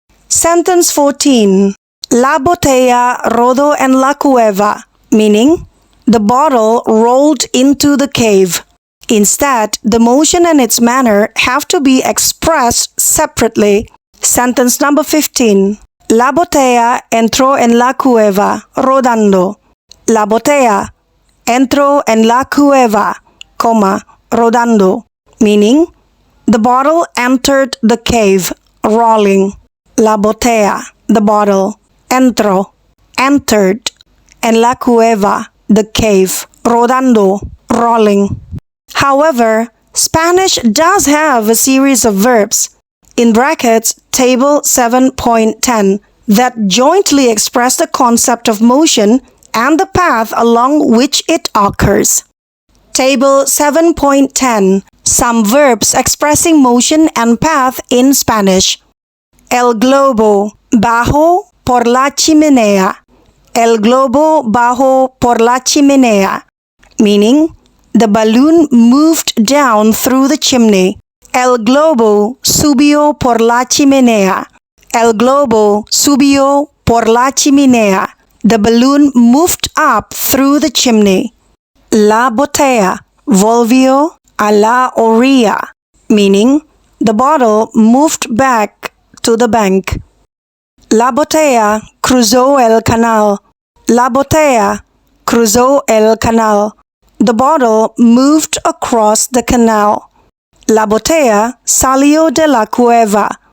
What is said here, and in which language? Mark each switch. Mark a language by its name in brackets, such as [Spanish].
[English] Sentence 14. [Spanish] La botella rodó en la cueva, [English] meaning the bottle rolled into the cave. Instead, the motion and its manner have to be expressed separately. Sentence number 15. [Spanish] La botella entró en la cueva, rodando. La botella entró en la cueva, rodando. [English] Meaning, the bottle entered the cave, rolling. [Spanish] La botella, [English] the bottle. Entró, entered. [Spanish] En la cueva, [English] the cave, [Spanish] rodando, [English] rolling. However, Spanish does have a series of verbs, in brackets, table 7.10, that jointly express the concept of motion and the path along which it occurs. Table 7.10. Some verbs expressing motion and path in Spanish. [Spanish] El globo bajó por la chimenea. El globo bajó por la chimenea, [English] meaning the balloon moved down through the chimney. [Spanish] El globo subió por la chimenea. El globo subió por la chimenea. [English] The balloon moved up through the chimney. [Spanish] La botella volvió a la orilla, [English] meaning the bottle moved back to the bank. [Spanish] La botella cruzó el canal. La botella cruzó el canal. [English] The bottle moved across the canal. [Spanish] La botella salió de la cueva.